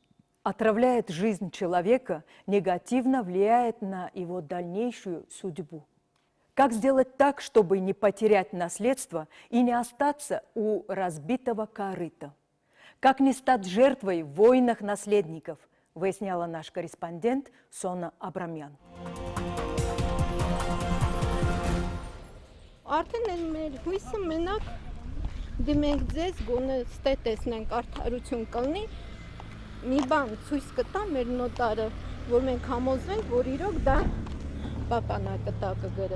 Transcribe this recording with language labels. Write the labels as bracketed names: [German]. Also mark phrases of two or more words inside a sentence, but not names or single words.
[Russian] Отравляет жизнь человека, негативно влияет на его дальнейшую судьбу. Как сделать так, чтобы не потерять наследство и не остаться у разбитого корыта? Как не стать жертвой в войнах наследников, выясняла наш корреспондент Սոնա Աբրամյան. [Armenian] Արդեն մեր հույսը մենակ դիմենք ձեզ, գոնե ստե տեսնենք արդարություն կլինի, մի բան ցույց կտա մեր նոտարը, որ մենք համոզվենք, որ իրոք դա պապանա կտա կգրել։